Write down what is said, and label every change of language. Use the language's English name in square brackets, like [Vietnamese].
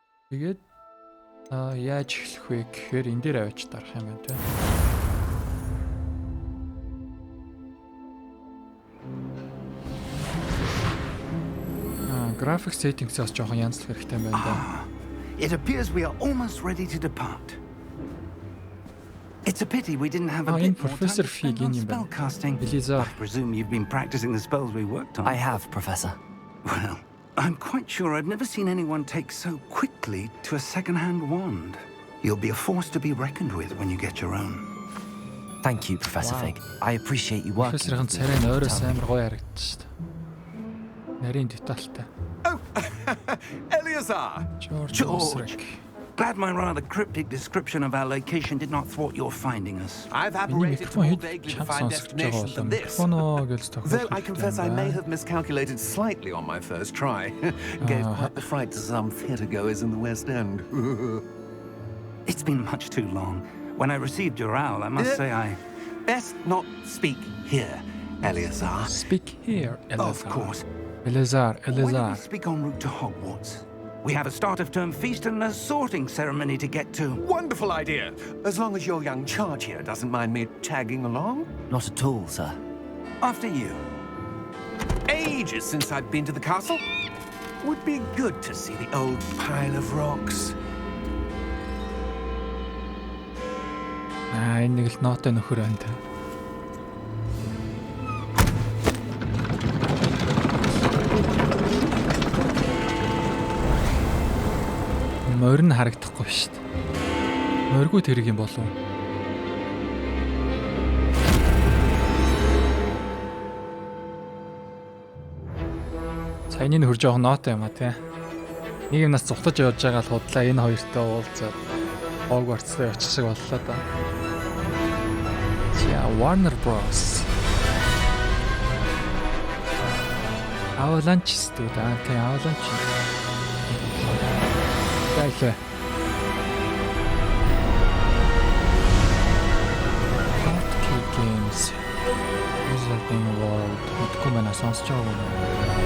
[Mongolian] Тэгээд яаж эхлэх вэ гэхээр энэ дээр авч дарах юм байна тийм. Graphic settings-аас жоохон янзлах хэрэгтэй юм байна да. [English] It appears we are almost ready to depart. It's a pity we didn't have a bit more time to spend on spellcasting. I presume you've been practicing the spells we worked on. I have, Professor. Well, I'm quite sure I've never seen anyone take so quickly to a second-hand wand. You'll be a force to be reckoned with when you get your own. Thank you, Professor Fig. I appreciate you working. [Mongolian] Профессорын царай нойроос амар гоё харагдчих шүү дээ. Нарийн детальтай. [English] Oh, Eleazar! George! Glad my rather cryptic description of our location did not thwart your finding us. I've apparated more vaguely defined destinations than this. Though I confess I may have miscalculated slightly on my first try. Gave quite the fright to some theatre-goers in the West End. It's been much too long. When I received your owl, I must say I... Best not speak here, Eleazar. Speak here, Eleazar. Of course. Eleazar. When we speak en route to Hogwarts, We have a start of term feast and a sorting ceremony to get to. Wonderful idea. As long as your young charge here doesn't mind me tagging along. Not at all, sir. After you. Ages since I've been to the castle. Would be good to see the old pile of rocks. [Mongolian] Энэ нэг л нотой нөхөр байна та. Морин харагдахгүй шүү дээ. Моргүй тэрэг юм болов. Саяны нөхөр жоох нотой юм а тий. Нэг юм нас цухтаж явж байгаа л худлаа энэ хоёртой уулзаад Hogwarts-д очих шиг боллоо да. За Warner Bros. Avalanche студ аа тий Avalanche. Дайхэ. [English] Hockey Games. Wizarding World. [Mongolian] Хөтгөмөнө сонсож байгаа юм.